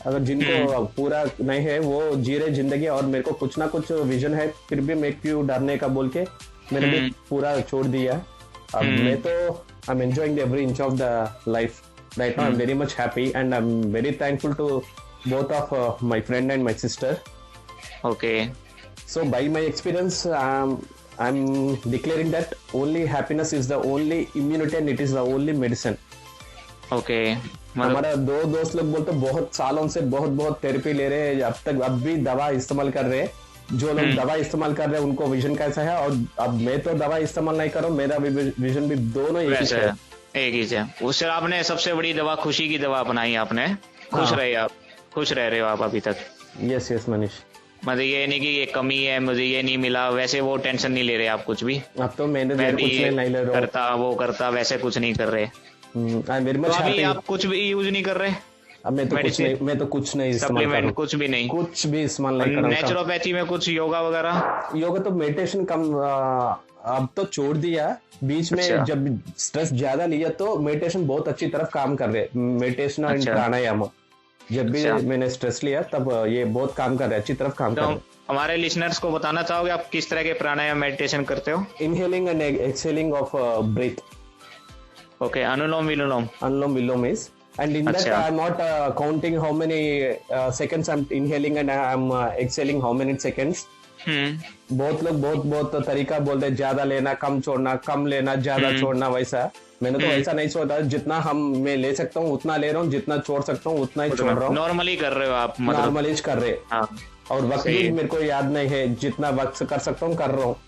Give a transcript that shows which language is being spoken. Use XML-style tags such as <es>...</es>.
<hi>अगर जिनको पूरा नहीं है, वो जी रहे जिंदगी। और मेरे को कुछ ना कुछ विजन है, फिर भी मैं क्यों डरने का बोल के मैंने भी पूरा छोड़ दिया। अब मैं तो</hi> <en>I am enjoying every inch of the life right now. I am very much happy and I am very thankful to both of my friend and my sister. Okay. So by my experience, I'm declaring that only happiness is the only immunity and it is the only medicine. Okay.</en> <hi>हमारा दो दोस्त लोग बोलते बहुत सालों से बहुत therapy ले रहे हैं, अब भी दवा इस्तेमाल कर रहे हैं। जो लोग दवा इस्तेमाल कर रहे हैं उनको विजन कैसा है, और अब मैं तो दवा इस्तेमाल नहीं कर रहा हूँ, मेरा विजन भी दोनों एक ही है। उससे आपने सबसे बड़ी दवा खुशी की दवा अपनाई आपने। खुश रह रहे हो आप अभी तक? यस मनीष। मतलब ये नहीं कि ये कमी है, मुझे ये नहीं मिला, वैसे वो टेंशन नहीं ले रहे आप कुछ भी? अब तो मैं भी नहीं ले रहा करता वैसे कुछ नहीं कर रहे। तो अभी आप कुछ भी यूज नहीं कर रहे? अब मैं तो कुछ नहीं सप्लीमेंट कुछ भी इस्तेमाल नहीं कर रहा। नेचुरोपैथी में कुछ योगा वगैरह? योगा तो मेडिटेशन कम अब तो छोड़ दिया बीच में। जब स्ट्रेस ज्यादा लिया तो मेडिटेशन बहुत अच्छी तरफ काम कर रहे, मेडिटेशन और प्राणायाम। जब भी मैंने स्ट्रेस लिया तब ये बहुत काम कर रहे, अच्छी तरफ काम कर रहे। हमारे लिसनर्स को बताना चाहोगे आप किस तरह के प्राणायाम मेडिटेशन करते हो?</hi> <en>Inhaling and exhaling of breath. Okay, anulom vilom is, and in that I'm not counting how many seconds I'm inhaling and I'm exhaling how many seconds.</en> <hi>बहुत लोग बहुत तरीका बोलते हैं, ज्यादा लेना कम छोड़ना, कम लेना ज्यादा छोड़ना। वैसा मैंने तो ऐसा नहीं सोचा, जितना मैं ले सकता हूँ उतना ले रहा हूँ, जितना छोड़ सकता हूँ उतना ही छोड़ रहा हूँ। नॉर्मली कर रहे हो आप? नॉर्मली कर रहे। और वक्त भी मेरे को याद नहीं है, जितना वक्त कर सकता हूँ कर रहा हूँ।</hi>